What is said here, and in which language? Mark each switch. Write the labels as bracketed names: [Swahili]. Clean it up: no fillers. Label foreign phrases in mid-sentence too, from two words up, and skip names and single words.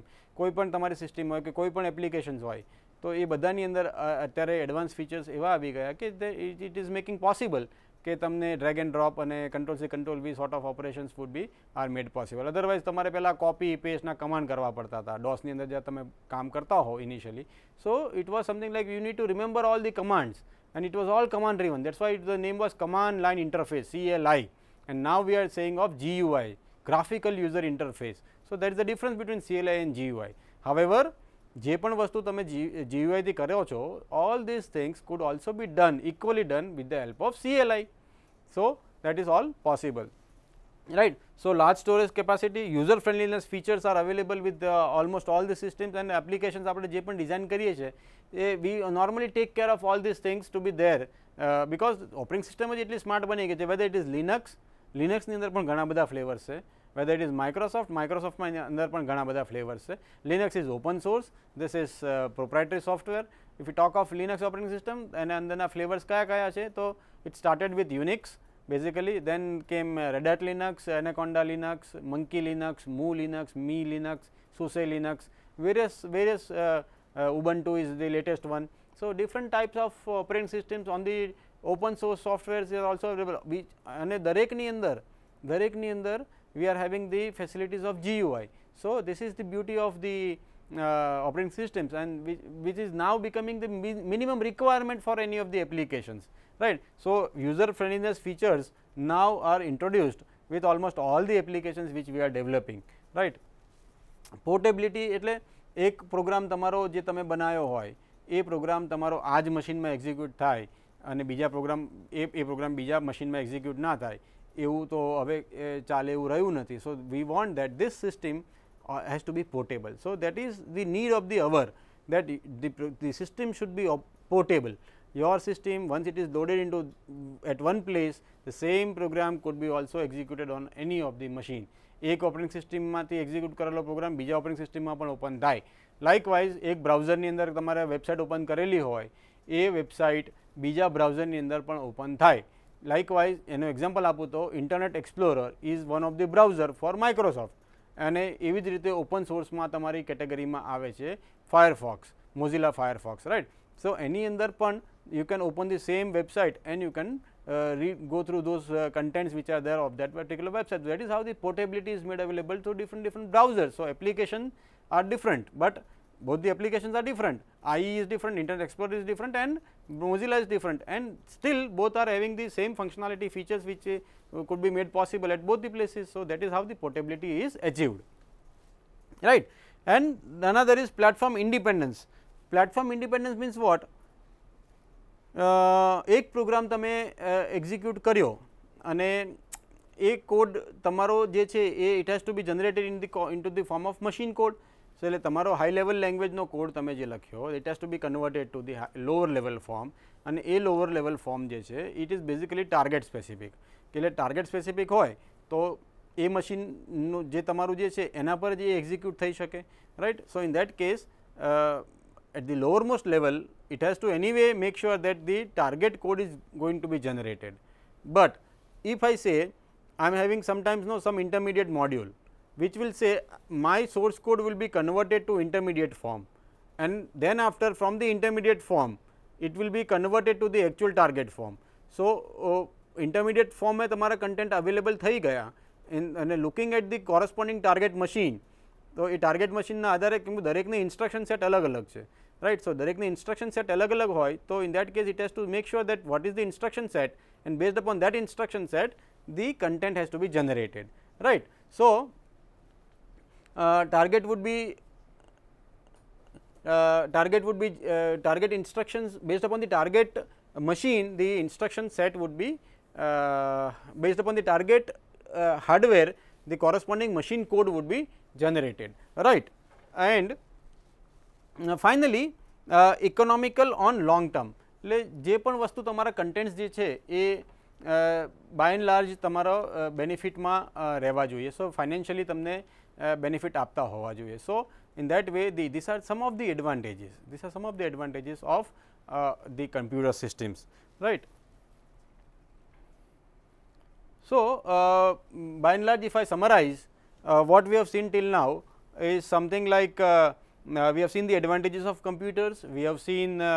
[Gujarati] કોઈ પણ તમારી સિસ્ટમ હોય કે કોઈ પણ એપ્લિકેશન્સ હોય તો એ બધાની અંદર અત્યારે [English] advance features [Gujarati] એવા આવી ગયા કે [English] it is making possible [Gujarati] કે તમને [English] drag and drop [Gujarati] અને [English] control C control V sort of operations would be are made possible. [Gujarati] અદરવાઇઝ તમારે પહેલાં [English] copy pasteના [Gujarati] કમાન્ડ કરવા પડતા હતા ડોસની અંદર જ્યાં તમે કામ કરતા હો ઇનિશિયલી. [English] so it was something like you need to remember all the commands and it was all command driven. That's why the name was command line interface, CLI, and now we are saying of GUI, graphical user interface. So that is the difference between CLI and GUI. However, [Gujarati] જે પણ વસ્તુ તમે GUI થી કરો છો, [English] all these things could also be done, equally done with the help of CLI. So that is all possible, right. So, large storage capacity, user friendliness features are available with almost all the systems and applications. [Gujarati] આપણે જે પણ ડિઝાઇન કરીએ છીએ [English] we normally take care of all these things to be there because operating system [Gujarati] જ એટલી સ્માર્ટ બની ગઈ છે. [English] whether it is [Gujarati] લિનક્સની અંદર પણ ઘણા બધા ફ્લેવર્સ છે, [English] whether it is [Gujarati] માઇક્રોસોફ્ટમાં અંદર પણ ઘણા બધા ફ્લેવર્સ છે. [English] Linux is open source, this is proprietary software. if you talk of Linux operating system [Gujarati] અને અંદરના ફ્લેવર્સ કયા કયા છે, તો [English] it started with Unix basically, then came Red Hat Linux, Anaconda Linux, Monkey Linux, Moo Linux, Me Linux, SUSE Linux, various Ubuntu is the latest one. So, different types of operating systems on the open source softwares are also available. [Gujarati] અને દરેકની અંદર [English] we are having the facilities of GUI. So, this is the beauty of the operating systems, and which is now becoming the minimum requirement for any of the applications, right. So, user friendliness features now are introduced with almost all the applications which we are developing, right. [Gujarati] Portability એટલે એક પ્રોગ્રામ તમારો જે તમે બનાવ્યો હોય એ પ્રોગ્રામ તમારો આ જ મશીનમાં એક્ઝિક્યુટ થાય અને બીજા પ્રોગ્રામ એ પ્રોગ્રામ બીજા મશીનમાં એક્ઝિક્યુટ ના થાય એવું તો હવે ચાલે એવું રહ્યું નથી. [English] so we want that this system has to be portable. So, that is the need of the hour, that the system should be portable. Your system, once it is loaded into at one place, the same program could be also executed on any of the machine. [Gujarati] એક ઓપરેટિંગ સિસ્ટમમાંથી એક્ઝિક્યુટ કરેલો પ્રોગ્રામ બીજા ઓપરેટિંગ સિસ્ટમમાં પણ ઓપન થાય. લાઇકવાઇઝ એક બ્રાઉઝરની અંદર તમારે [English] website open [Gujarati] કરેલી હોય એ વેબસાઇટ બીજા બ્રાઉઝરની અંદર પણ ઓપન થાય. લાઇકવાઇઝ એનું એક્ઝામ્પલ આપું તો [English] Internet Explorer is one of the browser for Microsoft, [Gujarati] અને એવી જ રીતે [English] open sourceમાં [Gujarati] તમારી કેટેગરીમાં આવે છે ફાયરફોક્સ, મોઝિલા ફાયરફોક્સ, રાઇટ. [English] સો [Gujarati] એની અંદર પણ [English] you can open the same website and you can go through those contents which are there of that particular website. That is how the portability is made available to different browsers. So, applications are different, but both the applications are different. IE is different, Internet Explorer is different, and Mozilla is different, and still both are having the same functionality features which could be made possible at both the places. So, that is how the portability is achieved, right. And another is platform independence. Platform independence means what? [Gujarati] એક પ્રોગ્રામ તમે એક્ઝિક્યુટ કર્યો અને એ કોડ તમારો જે છે એ [English] it has to be generated into the form of machine code. [Gujarati] સો એટલે તમારો [English] high level languageનો code [Gujarati] તમે જે લખ્યો [English] it has to be converted to the lower level form, [Gujarati] અને એ [English] lower level form [Gujarati] જે છે [English] it is basically target specific. [Gujarati] એટલે [English] target specific [Gujarati] હોય તો એ મશીનનું જે તમારું જે છે એના પર જ એ એક્ઝિક્યુટ થઈ શકે, રાઇટ. [English] so in that case at the lowermost level it has to anyway make sure that the target code is going to be generated. But if I say I am having sometimes some intermediate module which will say my source code will be converted to intermediate form, and then after from the intermediate form it will be converted to the actual target form. So, intermediate form में તમારા content available [Gujarati] થઈ ગયા [English] and looking at the corresponding target machine, [Gujarati] તો એ ટાર્ગેટ મશીનના આધારે કેમ દરેકની [English] instruction set [Gujarati] અલગ અલગ છે, રાઇટ. સો દરેકની [English] instruction set [Gujarati] અલગ અલગ હોય તો [English] in that case it has to make sure that what is the instruction set, and based upon that instruction set the content has to be generated, right. સો target would be target instructions based upon the target machine. The instruction set would be based upon the target hardware, the corresponding machine code would be generated, right. And finally economical on long term. [Gujarati] એટલે જે પણ વસ્તુ તમારા કન્ટેન્ટ્સ જે છે એ [English] by and large [Gujarati] તમારો બેનિફિટમાં રહેવા જોઈએ. સો ફાઇનાન્શિયલી તમને બેનિફિટ આપતા હોવા જોઈએ. [English] so in that way these are some of the advantages of the computer systems, right. So, by and large if I summarize what we have seen till now is something like we have seen the advantages of computers, we have seen